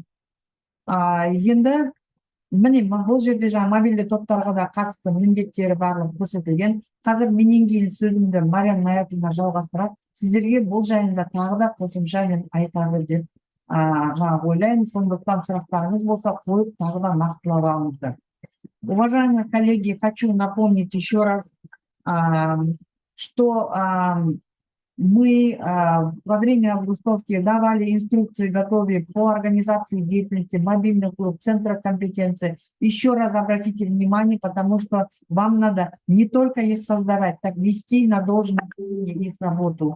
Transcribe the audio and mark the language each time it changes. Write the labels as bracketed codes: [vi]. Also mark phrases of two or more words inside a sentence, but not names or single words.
[kk] Енді міне бұл жерде жаңа мобильді топтарға да қатысты міндеттері барлығы көрсетілген. Қазір менен кейін сөзімді Мариям Наятовна жалғастырады. Сіздерге бұл жайында тағы да қосымша мен айтады деп жаңағы ойлаймын. Сондықтан сұрақтарыңыз болса қойып тағы да нақтылап алыңыздар. [ru] Уважаемые коллеги, хочу напомнить еще раз, что мы во время августовки давали инструкции, готовили по организации деятельности мобильных групп, центров компетенции. Еще раз обратите внимание, потому что вам надо не только их создавать, так вести на должном уровне их работу.